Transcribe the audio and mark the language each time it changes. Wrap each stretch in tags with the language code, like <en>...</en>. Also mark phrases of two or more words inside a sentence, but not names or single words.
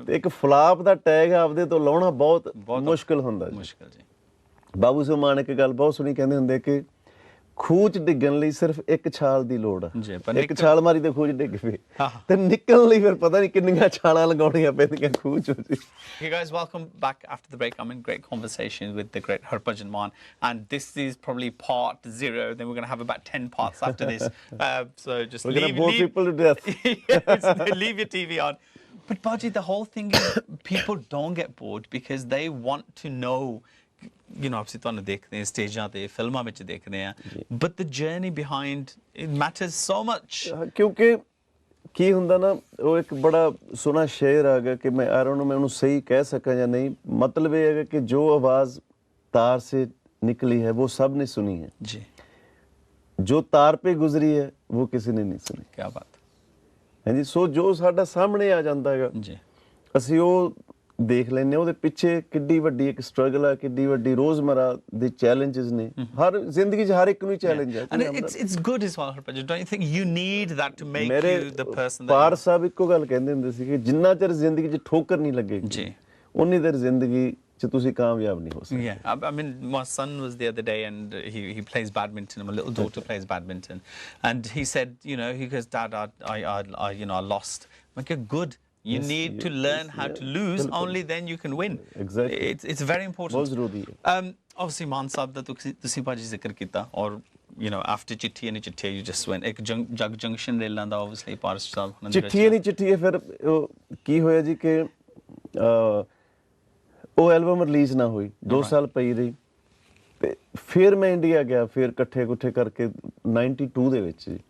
<pa>ਤੇ ਇੱਕ ਫਲਾਪ ਦਾ ਟੈਗ ਆਪਦੇ ਤੋਂ ਲਾਉਣਾ ਬਹੁਤ ਮੁਸ਼ਕਲ ਹੁੰਦਾ ਜੀ। ਮੁਸ਼ਕਲ ਜੀ। ਬਾਬੂ ਸੋ ਮਾਨ ਇੱਕ ਗੱਲ ਬਹੁਤ ਸੁਣੀ ਕਹਿੰਦੇ ਹੁੰਦੇ ਕਿ ਖੂਹ 'ਚ ਡਿੱਗਣ ਲਈ ਸਿਰਫ ਇੱਕ ਛਾਲ ਦੀ ਲੋੜ ਆ। ਇੱਕ ਛਾਲ ਮਾਰੀ ਤੇ ਖੂਹ 'ਚ ਡਿੱਗ ਪਏ ਤੇ ਨਿਕਲਣ ਲਈ ਫਿਰ ਪਤਾ ਨਹੀਂ ਕਿੰਨੀਆਂ ਛਾਲਾਂ ਲਗਾਉਣੀਆਂ ਪੈਂਦੀਆਂ ਖੂਹ 'ਚੋਂ ਜੀ।</pa> <en>Hey guys, welcome back after the break. I'm in great conversation with the great Harbhajan Mann, and this is probably part 0. Then we're going to have about 10 parts after this. So just We're going to bore people to death. Yes, leave your TV on. But Baji, the whole thing is people don't get bored because they want to know. You know, obviously</en> <pa>ਤੁਹਾਨੂੰ ਦੇਖਦੇ ਆ ਸਟੇਜਾਂ ਤੇ, ਫਿਲਮਾਂ ਵਿੱਚ ਦੇਖਦੇ ਆ,</pa> <en>but the journey behind it matters so much.</en> <pa>ਕਿਉਂਕਿ ਕੀ ਹੁੰਦਾ ਨਾ, ਉਹ ਇੱਕ ਬੜਾ ਸੋਹਣਾ ਸ਼ੇਰ ਆ ਗਿਆ ਕਿ ਮੈਂ ਆਰੋਂ ਨੂੰ ਮੈਂ ਉਹਨੂੰ ਸਹੀ ਕਹਿ ਸਕਾਂ ਜਾਂ ਨਹੀਂ। ਮਤਲਬ ਇਹ ਹੈਗਾ ਕਿ</pa> <hi>जो आवाज़ तार से निकली है वो सब ने सुनी है जी, जो तार पे गुजरी है वो किसी ने नहीं सुनी। क्या बात</hi> <pa>ਹੈ ਜੀ। ਸੋ ਜੋ ਸਾਡਾ ਸਾਹਮਣੇ ਆ ਜਾਂਦਾ ਹੈਗਾ ਜੀ, ਅਸੀਂ ਉਹ ਦੇਖ ਲੈਂਦੇ ਹਾਂ। ਉਹਦੇ ਪਿੱਛੇ ਕਿੱਡੀ ਵੱਡੀ ਇੱਕ ਸਟਰਗਲ ਆ, ਕਿੱਡੀ ਵੱਡੀ ਰੋਜ਼ਮਰਾ ਦੇ ਚੈਲੰਜਸ ਨੇ। ਹਰ ਜ਼ਿੰਦਗੀ 'ਚ ਹਰ ਇੱਕ ਨੂੰ ਚੈਲੰਜ ਆ।</pa> <en>and it's good as well, Harbhajan. Don't you think you need that to make</en> <pa>ਮੇਰੇ</pa> <en>you the person that</en> <pa>ਪਾਰ ਸਾਹਿਬ ਇੱਕੋ ਗੱਲ ਕਹਿੰਦੇ ਹੁੰਦੇ ਸੀ ਕਿ ਜਿੰਨਾ ਚਿਰ ਜ਼ਿੰਦਗੀ 'ਚ ਠੋਕਰ ਨਹੀਂ ਲੱਗੇਗੀ ਜੀ, ਉਨੀ ਦੇਰ ਜ਼ਿੰਦਗੀ 'ਚ ਤੁਸੀਂ ਕਾਮਯਾਬ ਨਹੀਂ ਹੋ ਸਕਦੇ।</pa> <en>Yeah, I mean, my son was the other day, and he plays badminton. My little daughter plays badminton, and he said, you know, he goes, Dad, I you know, I lost. I'm like, good. You need to learn how to lose. Only then you can win. Exactly. It's very important.</en> <pa>ਬਹੁਤ ਜ਼ਰੂਰੀ ਹੈ। Obviously, Mann Sahib ਦਾ ਤੁਸੀਂ ਭਾਜੀ ਜ਼ਿਕਰ ਕੀਤਾ,</pa> <en>or you know, after ਚਿੱਠੀ ਨਹੀਂ ਚਿੱਠੀ, you just went ਇੱਕ ਜਗ ਜੰਕਸ਼ਨ ਰੇਲਾਂ ਦਾ obviously ਪਾਰਸ ਸਾਹਿਬ</en> <pa>ਚਿੱਠੀ ਨਹੀਂ ਚਿੱਠੀ। ਫਿਰ ਉਹ ਕੀ ਹੋਇਆ ਜੀ ਕਿ ਉਹ ਐਲਬਮ ਰਿਲੀਜ਼ ਨਾ ਹੋਈ, 2 ਸਾਲ ਪਈ ਰਹੀ ਤੇ ਫਿਰ ਮੈਂ ਇੰਡੀਆ ਗਿਆ, ਫਿਰ ਇਕੱਠੇ ਕੁੱਠੇ ਕਰਕੇ 92 ਦੇ ਵਿੱਚ ਜੀ।</pa>